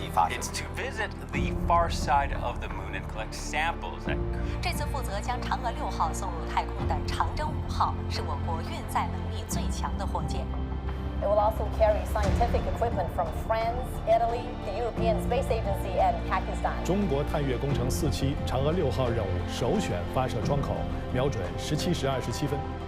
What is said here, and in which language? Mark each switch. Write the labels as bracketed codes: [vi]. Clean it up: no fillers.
[en] It's to visit the far side of the moon and collect samples. [zh] 这次负责将嫦娥6号送入太空的长征5号是我国运载能力最强的火箭。 [en] It will also carry scientific equipment from France, Italy, the European Space Agency, and Pakistan. [zh] 中国探月工程4期嫦娥6号任务首选发射窗口，瞄准17时27分。